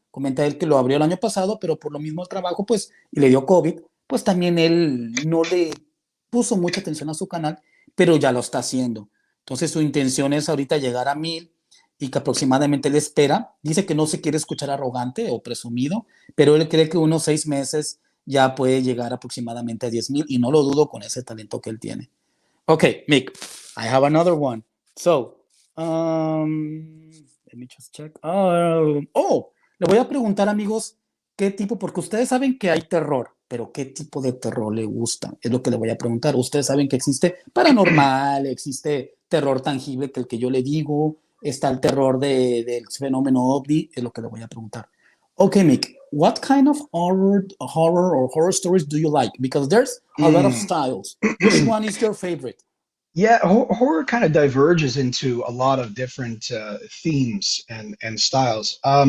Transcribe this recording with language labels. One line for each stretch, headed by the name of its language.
Spanish: Comenta él que lo abrió el año pasado, pero por lo mismo el trabajo, pues, y le dio COVID, pues también él no le puso mucha atención a su canal, pero ya lo está haciendo. Entonces su intención es ahorita llegar a 1,000 y que aproximadamente él espera. Dice que no se quiere escuchar arrogante o presumido, pero él cree que unos 6 meses ya puede llegar aproximadamente a 10,000 y no lo dudo con ese talento que él tiene.
English: Okay, Mick, I have another one. So, let me just check.
Spanish: Le voy a preguntar, amigos, qué tipo, porque ustedes saben que hay terror, pero qué tipo de terror le gusta, es lo que le voy a preguntar. Ustedes saben que existe paranormal, existe terror tangible, que el que yo le digo, está el terror del fenómeno ovni, es lo que le voy a preguntar.
English: Okay, Mick, what kind of horror or horror stories do you like? Because there's a lot of styles. Which one is your favorite? Yeah, horror kind of diverges into a lot of different themes and styles.